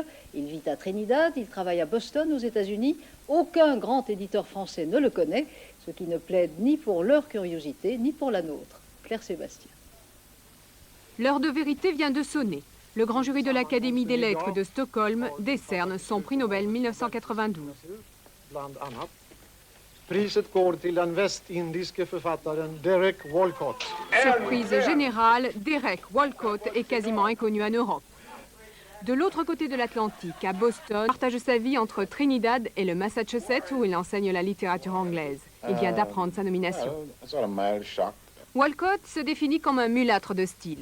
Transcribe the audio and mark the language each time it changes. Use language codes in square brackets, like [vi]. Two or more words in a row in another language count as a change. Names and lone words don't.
[fr] Il vit à Trinidad, il travaille à Boston, aux États-Unis. Aucun grand éditeur français ne le connaît, ce qui ne plaide ni pour leur curiosité, ni pour la nôtre. Claire Sébastien. L'heure de vérité vient de sonner. Le grand jury de l'Académie des lettres de Stockholm décerne son prix Nobel 1992. [sv] Priset går till den västindiske författaren Derek Walcott. [fr] Surprise générale, Derek Walcott est quasiment inconnu en Europe. De l'autre côté de l'Atlantique, à Boston, il partage sa vie entre Trinidad et le Massachusetts où il enseigne la littérature anglaise. Il vient d'apprendre sa nomination. Walcott se définit comme un mulâtre de style.